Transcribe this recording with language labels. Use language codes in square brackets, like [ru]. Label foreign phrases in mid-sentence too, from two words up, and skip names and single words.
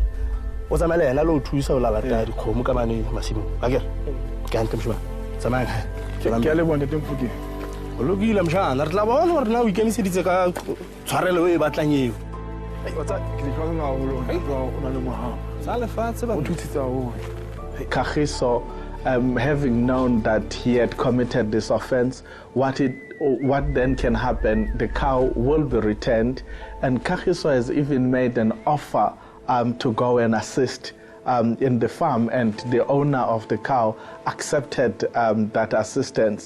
[st] O tsamaya yena le o thusa o lalata dikgomo ka mane masimo. Akere. Ke hantle moshimane. Tsamaya. Ke a le bona teng Mfokeng. O lokile mshana, re tla bona hore na o ikemiseditse ka tshwarelo e batlang eo. O tsa ke le tshwara ngaholo. O na le mohao. Sa lefatshe ba o thusitse haholo. [en] Kagiso, having known that he had committed this offense, what then can happen, the cow will be returned, and Kagiso has even made an offer to go and assist in the farm, and the owner of the cow accepted that assistance.